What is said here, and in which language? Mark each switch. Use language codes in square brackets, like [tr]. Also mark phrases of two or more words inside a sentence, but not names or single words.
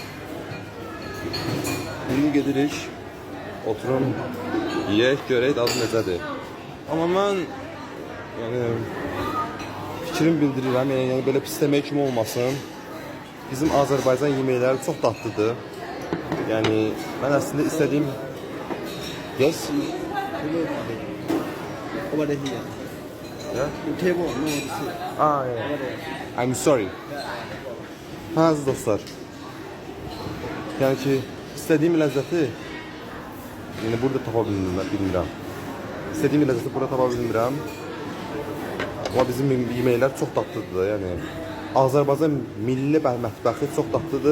[az] İndi gedirik. Oturun. Yeyək, görək dadı necədir. Amma mən yəni fikrim bildirirəm, yəni belə pis demək kimi olmasın. Bizim Azərbaycan yeməkləri çox dadlıdır. Yəni mən əslində istədiyim yes. [en] Over here. Yeah? The table, no, this is Yeah. over there. I'm sorry. [az] Əziz dostlar. Yəni ki, istədiyim ləzzəti yəni burada tapa bilmirəm. İstədiyim ləzzəti burada tapa bilmirəm. Amma bizim yeməklər çox dadlıdır, yəni Azərbaycan milli mətbəxi çox dadlıdır.